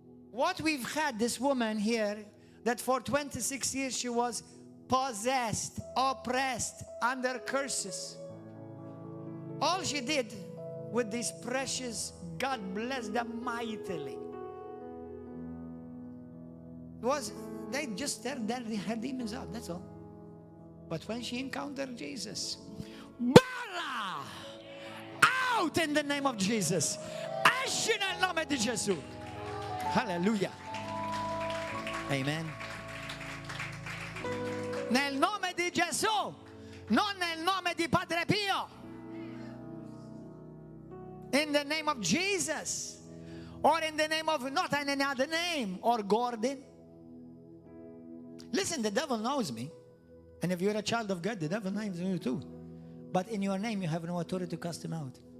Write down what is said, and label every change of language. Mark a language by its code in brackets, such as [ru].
[en] What we've had, this woman here, that for 26 years she was possessed, oppressed, under curses. All she did with these precious, God bless them mightily, was they just stirred her demons out, that's all. But when she encountered Jesus, Bara! Out in the name of Jesus. [it] Esci nel nome di Gesù. [en] Hallelujah. Amen. [it] Nel nome di Gesù, non nel nome di Padre Pio. [en] In the name of Jesus. Or in the name of not any other name. Or Gordon. Listen, the devil knows me. And if you're a child of God, the devil knows you too. But in your name, you have no authority to cast him out.